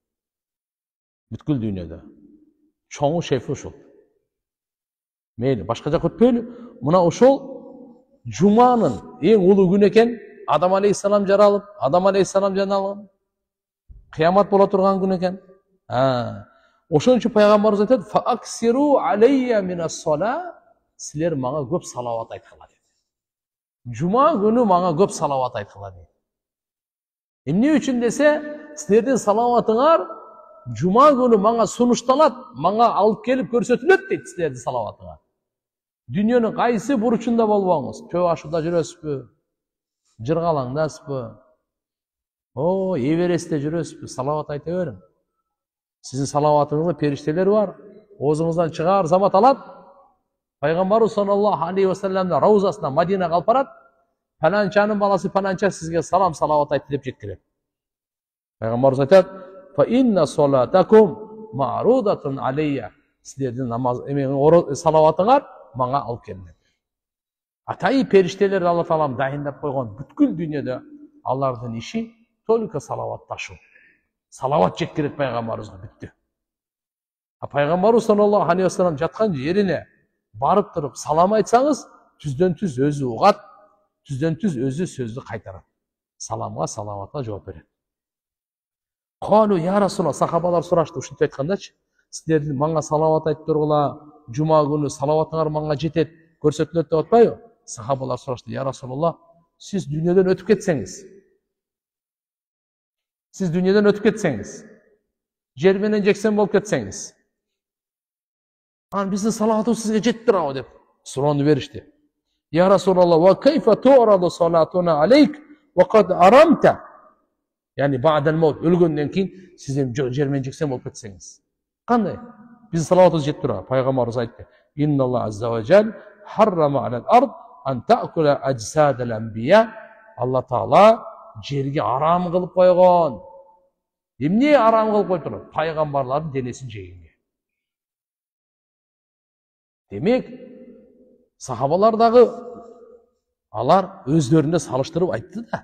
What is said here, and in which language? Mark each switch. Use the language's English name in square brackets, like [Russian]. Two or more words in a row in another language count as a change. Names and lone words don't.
[Kyrgyz] Бүткүл дүйнөдө. Чоңу шефи ушул. Мейли, башка жака өтпөйлү. Мына ошол жуманын эң улуу күнү экен. Адам алейхиссалам жаралып, Адам алейхиссалам жаналган. Кыямат боло турган күн экен. Ошон үчүн пайгамбарыбыз айтат: [Arabic] "فأكثروا علي من الصلاة", [Kyrgyz] силер мага көп салават айткыла дейт. Жума күнү мага көп салават айткыла дейт. Эмне үчүн десе, силердин салаватыңар жума күнү мага сунушталат, мага алып келип көрсөтүлөт дейт силердин салаватыңар. Дүйнөнүн кайсы бурчунда болбоңуз, чөө ашында жүрөсүзбү, жыргалаңдасызбы, Эверестте жүрөсүзбү, салават айта бериң. Сиздин салаватыңызда периштелер бар. Оозуңуздан чыгаар замат алат. Пайгамбарыбыз [Arabic] صلى الله عليه وسلم [Kyrgyz] раузасына Мадинага алып барат. Паланчанын баласы паланча сизге салам салават айтты деп жеткирет. Пайгамбарыбыз айтат: [Arabic] "فإن صلاتكم معروضة علي". [Kyrgyz] Силердин намаз салаватыңар мага алып келинет. Атайы периштелерди Алла Таалам дайындап койгон. Бүткүл дүйнөдө алардын иши только салават ташуу. Салават жеткирет пайгамбарыбызга, бүттү. Пайгамбарыбыз [Arabic] صلى الله عليه وسلم [Kyrgyz] жаткан жерине барып туруп салам айтсаңыз, түздөн түз өзү угат, түздөн түз өзү сөздү кайтарат. Саламга, салаватка жооп берет. [Arabic] قالوا يا رسول الله, [Kyrgyz] сахабалар сурашты, ушинтип айткандачы, силердин мага салават айтып тургула, жума күнү салаватыңар мага жетет, көрсөтүлөт деп атпайбы? Сахабалар сурашты: [Arabic] "يا رسول الله, [Kyrgyz] сиз дүйнөдөн өтүп кетсеңиз, жер менен жексен болуп кетсеңиз, биздин салаватыбыз сизге жетип турабы?" деп суроону беришти. [Arabic] "يا رسول الله وكيف تعرض صلاتنا عليك وقد أرمت?" يعني بعد الموت, [Kyrgyz] өлгөндөн кийин сиз жер менен жексен болуп кетсеңиз, кандай? Биздин салаватыбыз жетип турабы? Пайгамбарыбыз айтты: [Arabic] "إن الله عز وجل حرم على الأرض أن تأكل أجساد الأنبياء". [Kyrgyz] Алла Таала жерге арам кылып койгон. Эмне арам кылып койду? Пайгамбарлардын денесин жегенге. Демек, сахабалар дагы алар өздөрүндө салыштырып айтты да.